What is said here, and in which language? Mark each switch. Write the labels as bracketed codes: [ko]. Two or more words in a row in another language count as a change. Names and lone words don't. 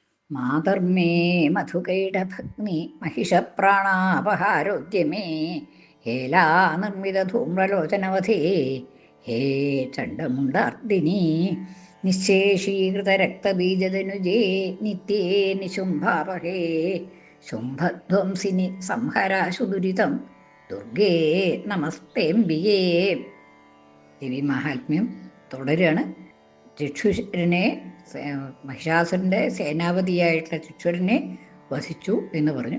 [sa] മാതർമേ മധുകൈടഭഗ്നി महिषप्राणापहारोद्यमे हेला निर्मितधूम्रलोचनवधे हे चण्डमुण्डार्दिनी निःशेषीकृतरक्तबीजदनुजे नित्ये निशुम्भापहे ശുംഭധ്വംസിനി സംഹരാശു ദുരിതം ദുർഗേ നമസ്തേംബിയേ. [ml] ദേവി മഹാത്മ്യം തുടരുകയാണ്. ചക്ഷുരനെ, മഹിഷാസുരൻ്റെ സേനാപതിയായിട്ടുള്ള ചക്ഷുരനെ വധിച്ചു എന്ന് പറഞ്ഞു.